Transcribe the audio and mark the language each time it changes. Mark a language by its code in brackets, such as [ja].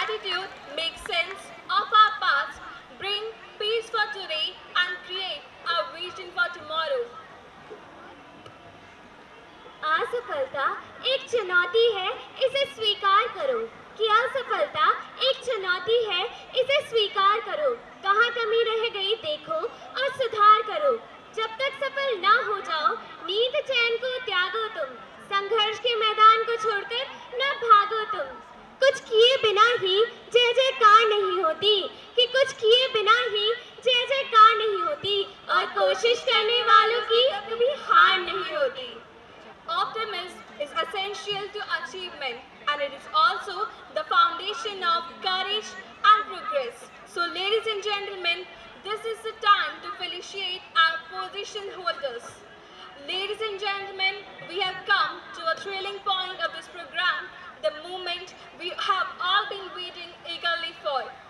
[en] youth make sense of our past, bring peace for today, and create a vision for tomorrow. [hi] असफलता एक चुनौती है, इसे स्वीकार करो कि असफलता एक चुनौती है, इसे स्वीकार करो। कहाँ कमी रह गई देखो और सुधार करो। जब तक सफल ना हो जाओ, नींद चैन को त्यागो तुम। संघर्ष के मैदान को छोड़कर न भागो तुम। कुछ किए बिना ही जय जयकार नहीं होती, कि कुछ किए बिना ही जय जयकार नहीं होती, और कोशिश करने वालों की कभी हार नहीं होती। [en] Optimism is essential to achievement, and it is also the foundation of courage and progress. So, ladies and gentlemen, this is the time to felicitate our position holders. Ladies and gentlemen, we have come to a thrilling point of this program, the moment we have all been waiting eagerly for.